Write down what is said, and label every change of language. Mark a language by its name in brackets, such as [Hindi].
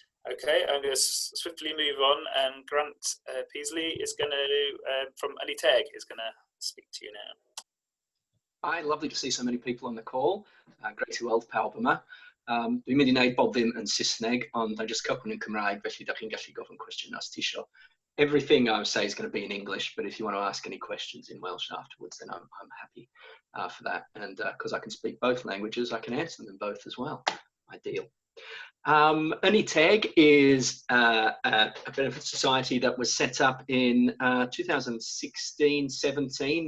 [English] Okay, I'm going to swiftly move on, and Grant Peasley is going to, from Untitled, is going to speak to you now. Hi, lovely to see so many people on the call. Great to [Welsh] weld pawb yma. Dwi'n mynd I wneud bob ddim yn Saesneg, ond [English] I'm just [Welsh] cychwyn yn Cymraeg, felly da chi'n gallu gofyn cwestiwn os ti isio. [English] Everything I say is going to be in English, but if you want to ask any questions in Welsh afterwards, then I'm happy for that. And because I can speak both languages, I can answer them both as well. Ideal. Untitled is a benefit society that was set up in 2016-17.